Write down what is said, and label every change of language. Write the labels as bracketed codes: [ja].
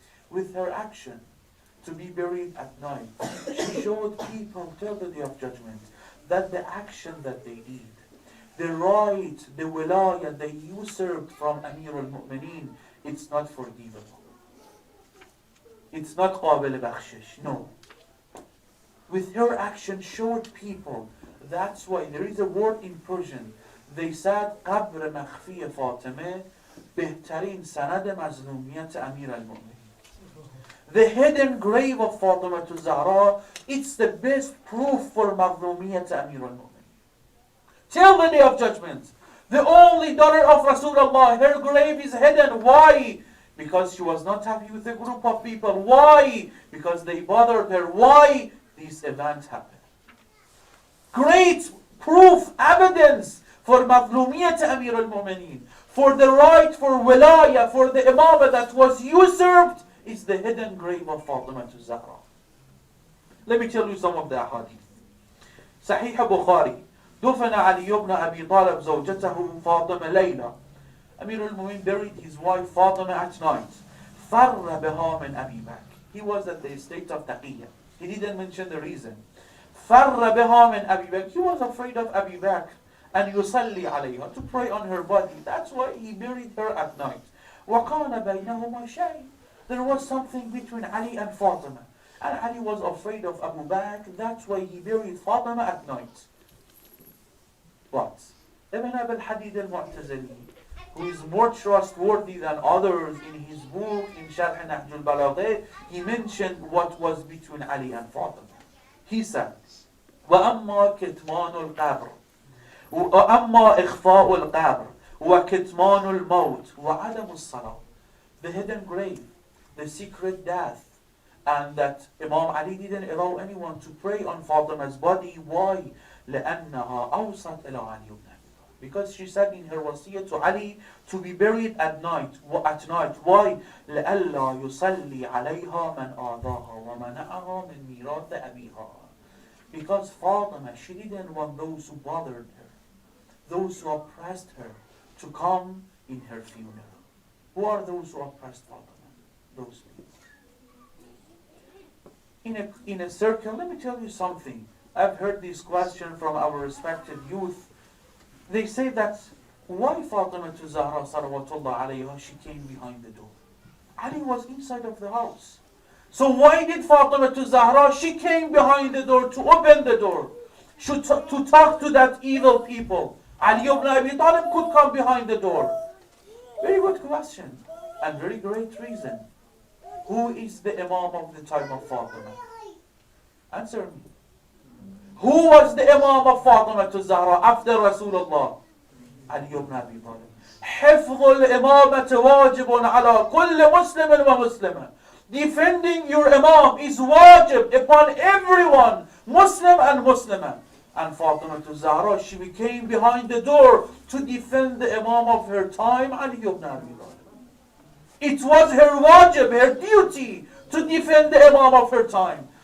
[en] With her action, to be buried at night, she showed people till the Day of Judgment that the action that they did, the right, the wilayah they usurped from Amir al-Mu'minin, it's not forgivable. It's not qabil bakhshish. No. With her action showed people. That's why there is a word in Persian. [fa] They said, قبر مخفی فاطمه بهترین سند مظلومیت امیر المؤمنین. [en] The hidden grave of Fatima Zahra, it's the best proof for [fa] مظلومیت امیر المؤمنین. [en] Till the Day of Judgment, the only daughter of Rasulullah, her grave is hidden. Why? Because she was not happy with a group of people. Why? Because they bothered her. Why? These events happened. Great proof, evidence for Mazlumiyat Amir al-Mu'minin, for the right, for wilayah, for the imamah that was usurped, is the hidden grave of Fatima Zahra. Let me tell you some of the ahadith. Sahih Bukhari. [ar] دفن علي بن أبي طالب زوجته فاطمة ليلى. [en] Amir al-Mu'minin buried his wife Fatima at night. [ar] فر بها من أبي بكر. [en] He was at the state of taqiyya. He didn't mention the reason. [ar] فر بها من أبي بكر. [en] He was afraid of Abi Bakr and [ar] يصلي عليها, [en] to pray on her body. That's why he buried her at night. [ar] وكان بينهما شيء. [en] There was something between Ali and Fatima. And Ali was afraid of Abu Bakr. That's why he buried Fatima at night. But Ibn Abi al-Hadid al-Mu'tazili, who is more trustworthy than others, in his book, in Sharh Nahj al-Balagha, he mentioned what was between Ali and Fatima. He said, [ar] وأما كتمان القبر وأما إخفاء القبر وكتمان الموت وعدم الصلاة. [en] The hidden grave, the secret death, and that Imam Ali didn't allow anyone to pray on Fatima's body. Why? [ar] لأنها أوصت إلى علي بن أبي طالب. [en] Because she said in her wasiyah to Ali to be buried at night. Why? [ar] لألا يصلي عليها من آذاها ومنعها من ميراث أبيها. [en] Because Fatima, she didn't want those who bothered her, those who oppressed her, to come in her funeral. Who are those who oppressed Fatima? Those people. In a circle, let me tell you something. I've heard this question from our respected youth. They say that, why Fatima to Zahra salawatullah alayha, she came behind the door? Ali was inside of the house. So why did Fatima to Zahra, she came behind the door to open the door, to talk to that evil people? Ali ibn Abi Talib could come behind the door. Very good question and very great reason. Who is the Imam of the time of Fatima? Answer me. Who was the Imam of Fatima to Zahra after Rasulullah? Ali ibn Abi Talib. [ar] حفظ الإمامة واجب على كل مسلم ومسلمة. [en] Defending your Imam is wajib upon everyone, Muslim and Muslimah. And Fatima to Zahra, she became behind the door to defend the Imam of her time, Ali ibn Abi Talib. It was her wajib, her duty, to defend the Imam of her time.